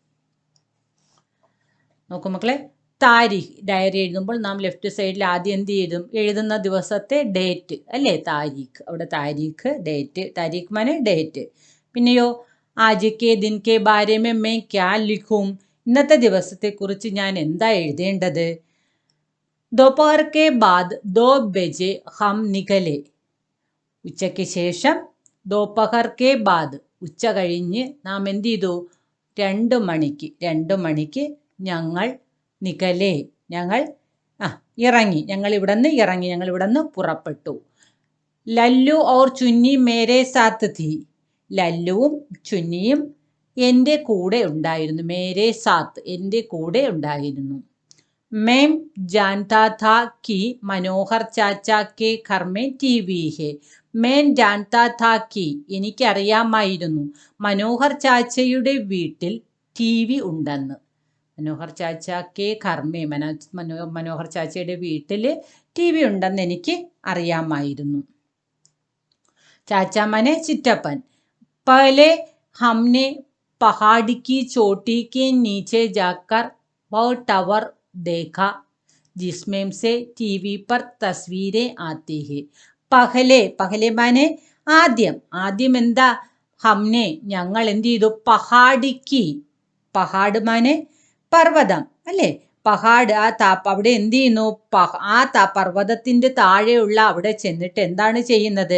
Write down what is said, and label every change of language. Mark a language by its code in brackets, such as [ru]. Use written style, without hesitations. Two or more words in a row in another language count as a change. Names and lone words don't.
[ml] നോക്കൂ മക്കളെ, താരിഖ്. ഡയറി എഴുതുമ്പോൾ നാം ലെഫ്റ്റ് സൈഡിൽ ആദ്യം എന്ത് ചെയ്തും? എഴുതുന്ന ദിവസത്തെ ഡേറ്റ് അല്ലേ, താരീഖ്. അവിടെ താരീഖ് ഡേറ്റ്, താരീഖ് മാനെ ഡേറ്റ്. [hi] പിന്നെയോ आज के दिन के बारे में मैं क्या लिखूं, [ml] ഇന്നത്തെ ദിവസത്തെക്കുറിച്ച് ഞാൻ എന്താ എഴുതേണ്ടത്? [hi] दोपहर के बाद 2 बजे हम निकले, [ml] ഉച്ചയ്ക്ക് ശേഷം. [hi] दोपहर के बाद [ml] ഉച്ച കഴിഞ്ഞ് നാം എന്ത് ചെയ്തു? 2 മണിക്ക് ഞങ്ങൾ നികലെ, ഞങ്ങൾ ഇറങ്ങി, ഞങ്ങൾ ഇവിടെ നിന്ന് പുറപ്പെട്ടു. [hi] लल्लू और चुन्नी मेरे साथ थी, [ml] ലല്ലുവും ചുന്നിയും എൻ്റെ കൂടെ ഉണ്ടായിരുന്നു. [hi] मेरे साथ, [ml] എൻ്റെ കൂടെ ഉണ്ടായിരുന്നു. [hi] मैं जानता था कि मनोहर चाचा के घर में टीवी है. मैं जानता था कि, [ml] എനിക്കറിയാമായിരുന്നു, മനോഹർ ചാച്ചയുടെ വീട്ടിൽ TV ഉണ്ടെന്ന്. [hi] मनोहर चाचा के घर में, [ml] മനോഹർ ചാച്ചയുടെ വീട്ടിൽ TV ഉണ്ടെന്ന് എനിക്ക് അറിയാമായിരുന്നു. ചാച്ച മാനെ ചിറ്റപ്പൻ. [hi] पहले हमने पहाड़ की चोटी के नीचे जाकर वो टावर देखा जिसमें से टीवी पर तस्वीरें आती है. [ml] പഹലെ മാനെ ആദ്യം എന്താ? ഹംനെ ഞങ്ങൾ എന്ത് ചെയ്തു? പഹാഡ് മാനെ പർവ്വതം അല്ലേ. പഹാഡ് അവിടെ എന്ത് ചെയ്യുന്നു? പർവ്വതത്തിന്റെ താഴെയുള്ള അവിടെ ചെന്നിട്ട് എന്താണ് ചെയ്യുന്നത്?